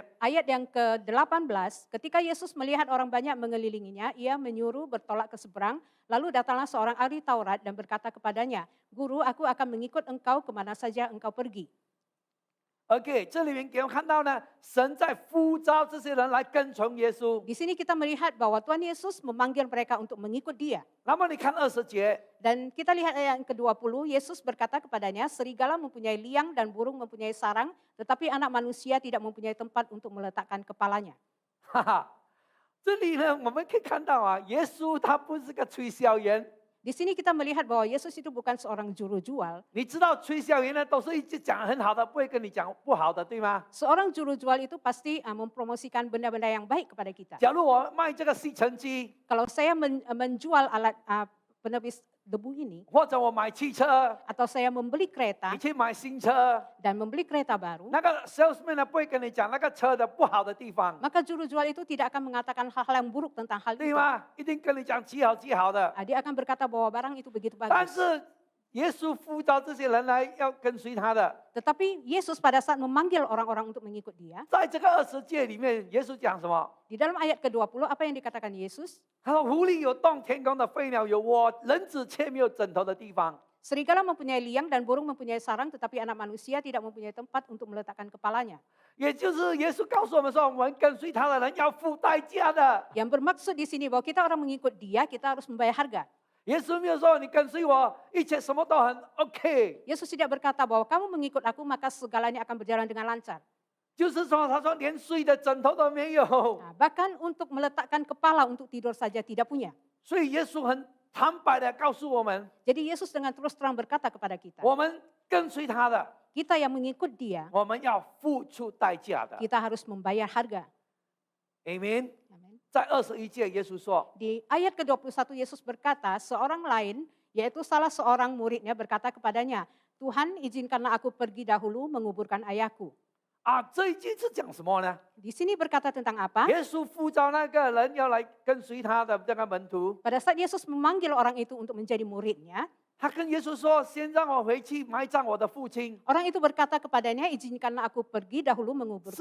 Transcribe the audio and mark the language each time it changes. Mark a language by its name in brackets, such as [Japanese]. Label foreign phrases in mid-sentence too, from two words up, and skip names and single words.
[Malay] ayat yang ke-18, ketika Yesus melihat orang banyak mengelilinginya, ia menyuruh bertolak ke seberang, lalu datanglah seorang ahli Taurat dan berkata kepadanya, "Guru, aku akan mengikut engkau kemana saja engkau pergi." [Chinese] OK， 这里面给我们看到呢，神在呼召这些人来跟从耶稣。 [Malay] Di sini kita melihat bahwa Tuhan Yesus memanggil mereka untuk mengikut Dia. [Chinese] 那么你看20节， [Malay] Dan kita lihat ayat yang ke-20, Yesus berkata kepadanya, "Serigala mempunyai liang dan burung mempunyai sarang, tetapi anak manusia tidak mempunyai tempat untuk meletakkan kepalanya." [Chinese] 哈哈，这里呢我们可以看到啊，耶稣他不是个推销员。 [Malay] Di sini kita melihat bahwa Yesus itu bukan seorang juru jual. [Chinese] 你知道推销员呢都是一直讲很好的，不会跟你讲不好的，对吗？ [Malay] Seorang juru jual itu pasti mempromosikan benda-benda yang baik kepada kita. [Chinese] 假如我卖这个吸尘机， [Malay] Kalau saya menjual alat penepis debu ini, [Chinese] 或者我买汽车， [Malay] atau saya membeli kereta [Chinese] 你去买新车， [Malay] dan membeli kereta baru, [Chinese] 那个 salesman 呢不会跟你讲那个车的不好的地方， [Malay] maka juru jual itu tidak akan mengatakan hal-hal yang buruk tentang hal [Chinese] 对 [Malay] itu. [Chinese] 吗？一定跟你讲极好极好的。 [Malay] Dia akan berkata bahwa barang itu begitu [Chinese] 但 [Malay] bagus. [Chinese] 是耶稣呼召这些人来要跟随他的， [Malay] Tetapi Yesus pada saat memanggil orang-orang untuk mengikut Dia, [Chinese] 在这个20节里面，耶稣讲什么？ [Malay] di dalam ayat ke-20 apa yang dikatakan Yesus? [Chinese] 他说：“狐狸有洞，天空的飞鸟有窝，人子却没有枕头的地方。” [Malay] Serigala mempunyai liang dan burung mempunyai sarang, tetapi anak manusia tidak mempunyai tempat untuk meletakkan kepalanya. [Chinese] 也就是耶稣告诉我们说，我们跟随他的人要付代价的。 [Malay] Yang bermaksud di sini bahwa kita orang mengikut Dia, kita harus membayar harga. [Chinese] 耶稣没有说你跟随我，一切什么都很 OK， [Malay] Yesus tidak berkata bahwa kamu mengikut aku maka segalanya akan berjalan dengan lancar. [Chinese] 就是说他说连睡的枕头都没有。 [Malay] Bahkan untuk meletakkan kepala untuk tidur saja tidak punya. [Chinese] 所以耶稣很坦白的告诉我们， [Malay] Jadi Yesus dengan terus terang berkata kepada kita, [Chinese] 我们跟随他的， [Malay] kita yang mengikut Dia, [Chinese] 我们要付出代价的。 [Malay] kita harus membayar harga. [Chinese] Amen。 [Malay] Amin. [Chinese] 在21节，耶稣说， [Malay] Di ayat ke-21 Yesus berkata, seorang lain, yaitu salah seorang muridnya berkata kepadanya, "Tuhan, izinkanlah aku pergi dahulu menguburkan ayahku." [Chinese] 啊，这一句是讲什么呢？ [Malay] Di sini berkata tentang apa? [Chinese] 耶稣呼召那个人要来跟随他的这个门徒， [Malay] Pada saat Yesus memanggil orang itu untuk menjadi muridnya, [Chinese] 他跟耶稣说：“先让我回去埋葬我的父亲。 [Malay] orang itu berkata kepadanya, "Izinkanlah aku pergi dahulu ” 是 menguburkan